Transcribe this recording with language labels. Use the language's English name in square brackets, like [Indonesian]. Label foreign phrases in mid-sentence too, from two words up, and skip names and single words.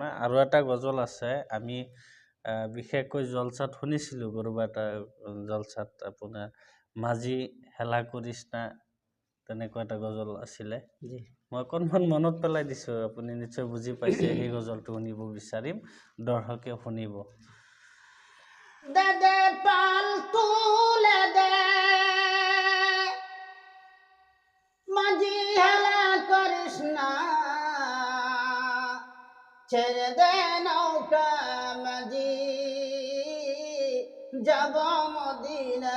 [Assamese] আৰু এটা গজল আছে, আমি বিশেষকৈ জলচাত শুনিছিলোঁ, কোনোবা এটা জলচাত আপোনাৰ [Bangla] মাজি হেলা কৰিছ না, [Assamese] তেনেকুৱা এটা গজল আছিলে। জি মই অকণমান মনত পেলাই দিছোঁ, আপুনি নিশ্চয় বুজি পাইছে। সেই গজলটো শুনিব বিচাৰিম, দৰ্শকে শুনিব। [Bangla] দে পাল তুলে দে, মাঝি হেলা করিস না, ছেড়ে দে নৌকা মাঝি, যাব মদিনা।